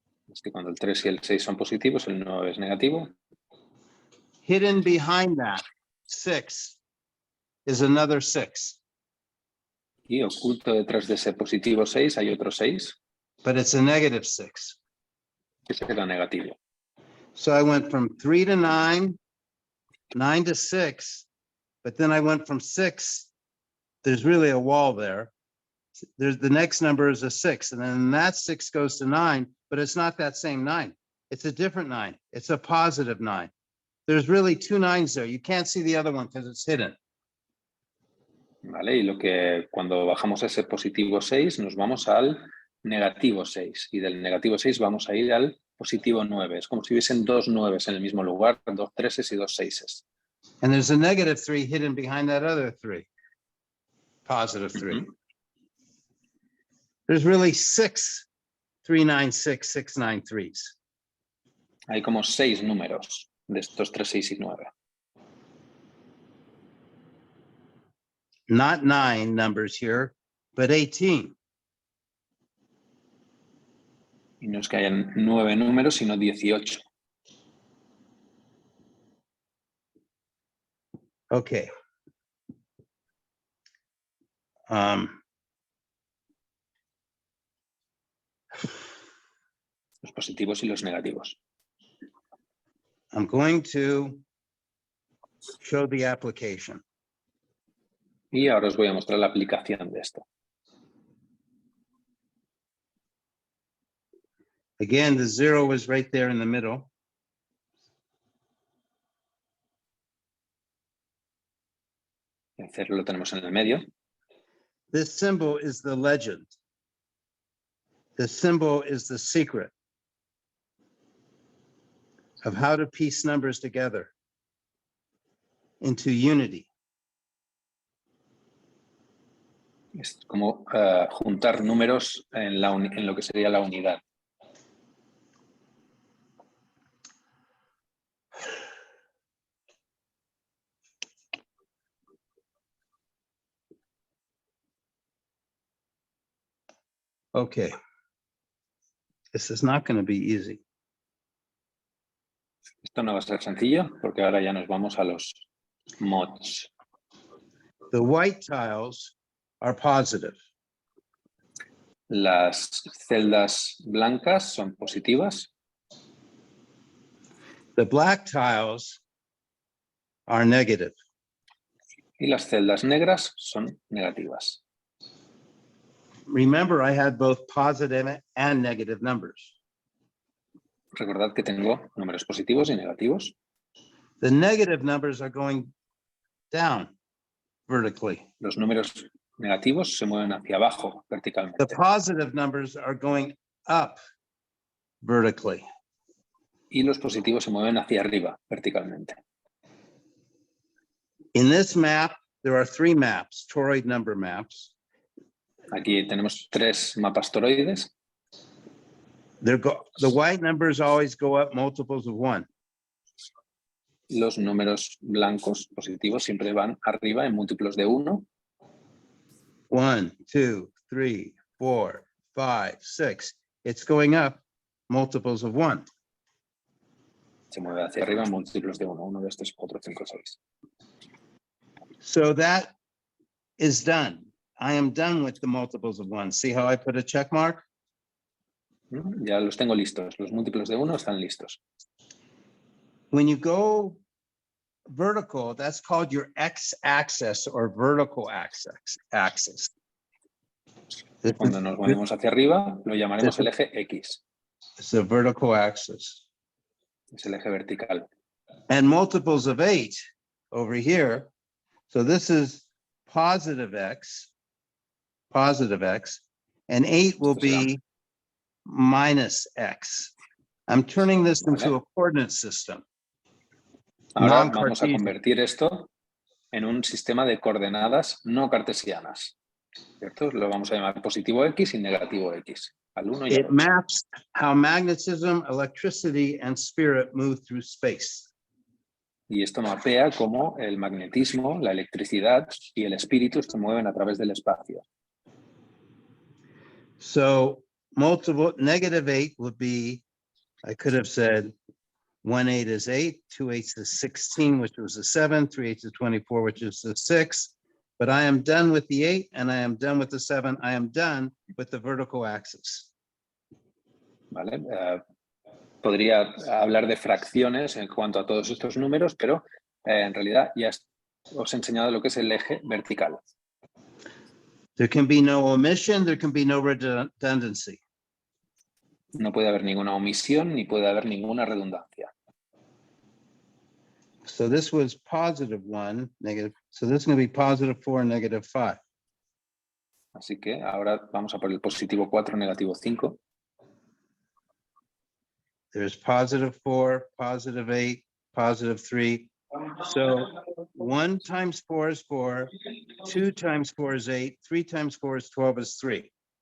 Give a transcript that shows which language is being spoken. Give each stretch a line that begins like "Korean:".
Spanish: Es que cuando el 3 y el 6 son positivos, el 9 es negativo.
English: Hidden behind that 6 is another 6,
Spanish: Y oculto detrás de ese positivo 6 hay otro 6,
English: but it's a negative 6.
Spanish: que será negativo.
English: So I went from 3 to 9, 9 to 6, but then I went from 6. There's really a wall there. There's the next number is a 6, and then that 6 goes to 9, but it's not that same 9. It's a different 9. It's a positive 9. There's really 2 9s there. You can't see the other one because it's hidden.
Spanish: ¿Vale? Y lo que cuando bajamos ese positivo 6, nos vamos al negativo 6. Y del negativo 6 vamos a ir al positivo 9. Es como si hubiesen 2 9 en el mismo lugar, 2 3 y 2 6.
English: And there's a negative 3 hidden behind that other 3. Positive 3. There's really 6 3 9 6 6 9 3s.
Spanish: Hay como 6 números de estos 3, 6 y 9.
English: Not 9 numbers here, but 18.
Spanish: Y no es que hayan 9 números, sino 18.
English: Okay.
Spanish: Los positivos y los negativos.
English: I'm going to show the application.
Spanish: Y ahora os voy a mostrar la aplicación de esto.
English: Again, the 0 is right there in the middle.
Spanish: El 0 lo tenemos en el medio.
English: This symbol is the legend. The symbol is the secret of how to piece numbers together into unity.
Spanish: Es como juntar números en lo que sería la unidad.
English: Okay. This is not going to be easy.
Spanish: Esto no va a ser sencillo porque ahora ya nos vamos a los mods.
English: The white tiles are positive.
Spanish: Las celdas blancas son positivas.
English: The black tiles are negative.
Spanish: Y las celdas negras son negativas.
English: Remember, I had both positive and negative numbers.
Spanish: Recordad que tengo números positivos y negativos.
English: The negative numbers are going down vertically.
Spanish: Los números negativos se mueven hacia abajo
English: The
Spanish: verticalmente.
English: positive numbers are going up vertically.
Spanish: Y los positivos se mueven hacia arriba verticalmente.
English: In this map, there are 3 maps, toroid number maps.
Spanish: Aquí tenemos 3 mapas toroides.
English: The white numbers always go up multiples of 1.
Spanish: Los números blancos positivos siempre van arriba en múltiplos de 1.
English: 1, 2, 3, 4, 5, 6. It's going up multiples of 1.
Spanish: Se mueve hacia arriba en múltiplos de 1.
English: 1, 2, 3, 4, 5, 6. So that is done. I am done with the multiples of 1. See how I put a check mark?
Spanish: Ya los tengo listos. Los múltiplos de 1 están listos.
English: When you go vertical, that's called your x-axis or vertical axis.
Spanish: Cuando nos movemos hacia arriba, lo llamaremos el eje X.
English: It's a vertical axis.
Spanish: Es el eje vertical.
English: And multiples of 8 over here. So this is positive x, and 8 will be minus x. I'm turning this into a coordinate system.
Spanish: Ahora vamos a convertir esto en un sistema de coordenadas no cartesianas. ¿Cierto? Lo vamos a llamar positivo X y negativo X. Al 1 y al 8.
English: It maps how magnetism, electricity, and spirit move through space.
Spanish: Y esto mapea cómo el magnetismo, la electricidad y el espíritu se mueven a través del espacio.
English: So multiple negative 8 would be, I could have said 1 8 is 8, 2 8 is 16, which was a 7, 3 8 is 24, which is a 6. But I am done with the 8 and I am done with the 7. I am done with the vertical axis.
Spanish: ¿Vale? Podría hablar de fracciones en cuanto a todos estos números, pero en realidad ya os he enseñado lo que es el eje vertical.
English: There can be no omission, there can be no redundancy.
Spanish: No puede haber ninguna omisión ni puede haber ninguna redundancia.
English: So this was positive 1, negative. So this is going to be positive 4, negative 5.
Spanish: Así que ahora vamos a por el positivo 4, negativo 5.
English: There's positive 4, positive 8, positive 3. So 1 times 4 is 4, 2 times 4 is 8, 3 times 4 is 12 is 3.